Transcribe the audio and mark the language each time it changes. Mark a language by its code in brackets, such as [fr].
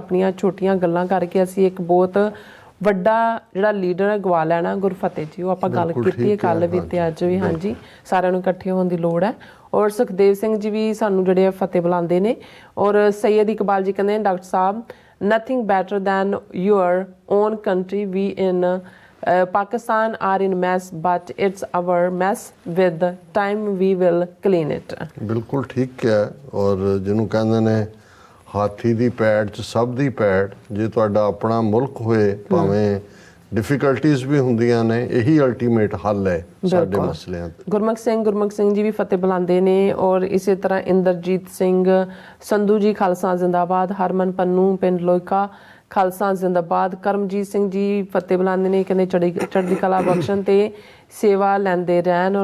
[pa] ਆਪਣੀਆਂ ਛੋਟੀਆਂ ਗੱਲਾਂ ਕਰਕੇ ਅਸੀਂ ਇੱਕ ਬਹੁਤ ਵੱਡਾ ਜਿਹੜਾ ਲੀਡਰ ਗਵਾ ਲੈਣਾ। ਗੁਰਫਤਿਹ ਜੀ, ਉਹ ਆਪਾਂ ਗੱਲ ਕੀਤੀ ਹੈ ਕੱਲ੍ਹ ਵੀ ਤੇ ਅੱਜ ਵੀ। ਹਾਂਜੀ, ਸਾਰਿਆਂ ਨੂੰ ਇਕੱਠੇ ਹੋਣ ਦੀ ਲੋੜ ਹੈ। ਔਰ ਸੁਖਦੇਵ ਸਿੰਘ ਜੀ ਵੀ ਸਾਨੂੰ ਜਿਹੜੇ ਫਤਿਹ ਬੁਲਾਉਂਦੇ ਨੇ। ਔਰ ਸੈਯਦ ਇਕਬਾਲ ਜੀ ਕਹਿੰਦੇ doctor Sahib [en] Nothing better than your own country we in Pakistan are in mess, but it's our mess. With time, we will clean it. [pa] ਬਿਲਕੁਲ ਠੀਕ ਕਿਹਾ। ਔਰ ਜਿਹਨੂੰ ਕਹਿੰਦੇ ਨੇ ਹਾਥੀ ਦੀ ਪੈੜ 'ਚ ਸਭ ਦੀ ਪੈੜ, ਜੇ ਤੁਹਾਡਾ ਆਪਣਾ ਮੁਲਕ ਹੋਏ ਭਾਵੇਂ ਡਿਫਿਕਲਟੀਜ਼ ਵੀ ਹੁੰਦੀਆਂ ਨੇ, ਇਹੀ ਅਲਟੀਮੇਟ ਹੱਲ ਹੈ ਸਾਡੇ ਮਸਲਿਆਂ ਤੇ। ਗੁਰਮੁਖ ਸਿੰਘ ਜੀ ਵੀ ਫਤਿਹ ਬੁਲਾਉਂਦੇ ਨੇ, ਔਰ ਇਸੇ ਤਰ੍ਹਾਂ ਇੰਦਰਜੀਤ ਸਿੰਘ ਸੰਧੂ ਜੀ ਖਾਲਸਾ ਜ਼ਿੰਦਾਬਾਦ, ਹਰਮਨ ਪੰਨੂ ਪਿੰਡ ਲੋਇਕਾ ਖਾਲਸਾ ਜ਼ਿੰਦਾਬਾਦ, ਕਰਮਜੀਤ ਸਿੰਘ ਜੀ ਫਤਿਹ ਬੁਲਾਉਂਦੇ ਨੇ, ਕਹਿੰਦੇ ਚੜ੍ਹਦੀ ਕਲਾ ਬਖਸ਼ਣ ਤੇ ਸੇਵਾ ਲੈਂਦੇ ਰਹਿਣ।